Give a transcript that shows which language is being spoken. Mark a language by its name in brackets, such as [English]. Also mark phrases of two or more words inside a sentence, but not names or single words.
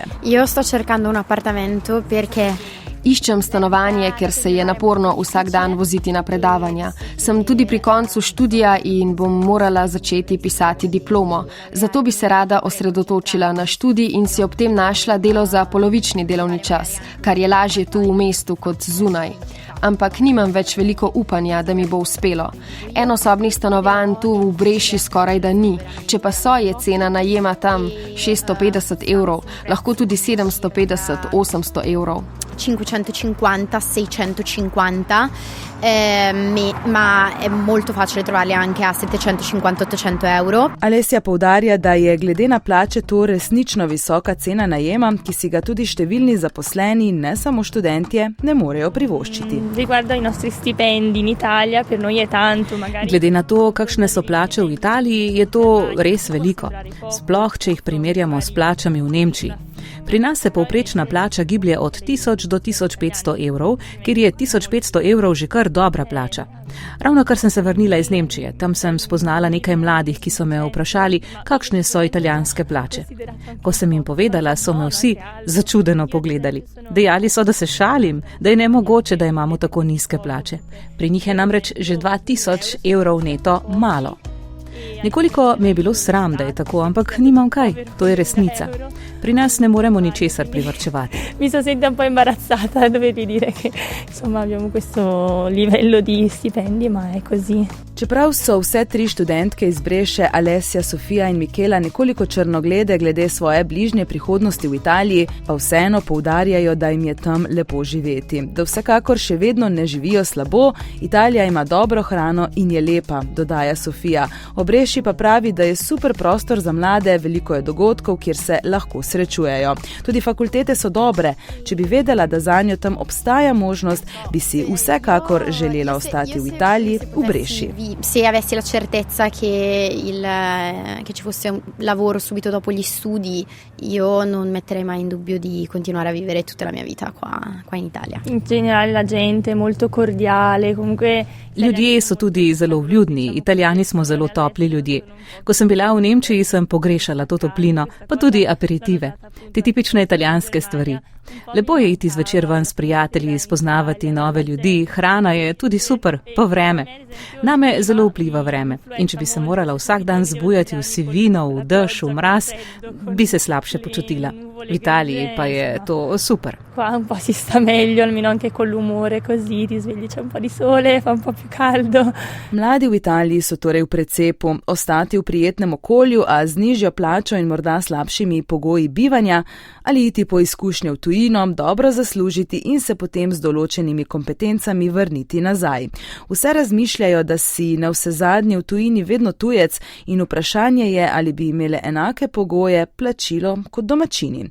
[Italian] Io sto cercando un appartamento perché [Slovenian] Iščem stanovanje, ker se je naporno vsak dan voziti na predavanja. Sem tudi pri koncu študija in bom morala začeti pisati diplomo. Zato bi se rada osredotočila na študij in si ob tem našla delo za polovični delovni čas, kar je lažje tu v mestu kot zunaj. Ampak nimam več veliko upanja, da mi bo uspelo. Enosobnih stanovanj tu v Bresci skoraj da ni. Če pa so, je cena najema tam 650 €, lahko tudi 750, 800 €. [Italian] 550, 650, ma è molto facile trovarli anche a 750, 800 €. [Slovenian] Alessia poudarja, da je glede na plače to resnično visoka cena najema, ki si ga tudi številni zaposleni, ne samo študentje, ne morejo privoščiti. [Italian] Riguardo ai nostri stipendi in Italia, per noi è tanto, magari. [Slovenian] Glede na to, kakšne so plače v Italiji, je to res veliko. Sploh, če jih primerjamo s plačami v Nemčiji. Pri nas se povprečna plača giblje od 1000 do 1500 €, kjer je 1500 € že kar dobra plača. Ravno kar sem se vrnila iz Nemčije, tam sem spoznala nekaj mladih, ki so me vprašali, kakšne so italijanske plače. Ko sem jim povedala, so me vsi začudeno pogledali. Dejali so, da se šalim, da je nemogoče, da imamo tako nizke plače. Pri njih je namreč že 2000 € neto malo. Nekoliko mi je bilo sram, da je tako, ampak nimam kaj, to je resnica. Pri nas ne moremo ničesar privarčevati. [Italian] Mi sono sentita un po' imbarazzata a dovervi dire che insomma abbiamo questo livello di stipendi, ma è così. [Slovenian] Čeprav so vse 3 študentke iz Bresce, Alessia, Sofia in Michela, nekoliko črnoglede glede svoje bližnje prihodnosti v Italiji, pa vseeno poudarjajo, da jim je tam lepo živeti. Da vsekakor še vedno ne živijo slabo, Italija ima dobro hrano in je lepa, dodaja Sofia. O Bresci pa pravi, da je super prostor za mlade, veliko je dogodkov, kjer se lahko srečujejo. Tudi fakultete so dobre. Če bi vedela, da zanjo tam obstaja možnost, bi si vsekakor želela ostati v Italiji, v Bresci. [Italian] Se avessi la certezza che ci fosse un lavoro subito dopo gli studi, io non metterei mai in dubbio di continuare a vivere tutta la mia vita qua in Italia. In generale la gente è molto cordiale, comunque [Slovenian] Ljudje so tudi zelo vljudni, Italijani smo zelo topli ljudje. Ko sem bila v Nemčiji, sem pogrešala to toplino, pa tudi aperitive, te tipične italijanske stvari. Lepo je iti zvečer ven s prijatelji, spoznavati nove ljudi, hrana je tudi super, pa vreme. Name zelo vpliva vreme in če bi se morala vsak dan zbujati v sivino, v dež, v mraz, bi se slabše počutila. V Italiji pa je to super. [Italian] Qua un po' si sta meglio, almeno anche con l'umore così, ti svegli, c'è un po' di sole, fa un po' più caldo. [Slovenian] Mladi v Italiji so torej v precepu, ostati v prijetnem okolju, a z nižjo plačo in morda slabšimi pogoji bivanja, ali iti po izkušnje v tujino, dobro zaslužiti in se potem z določenimi kompetencami vrniti nazaj. Vse razmišljajo, da si navsezadnje v tujini vedno tujec in vprašanje je, ali bi imele enake pogoje, plačilo kot domačini.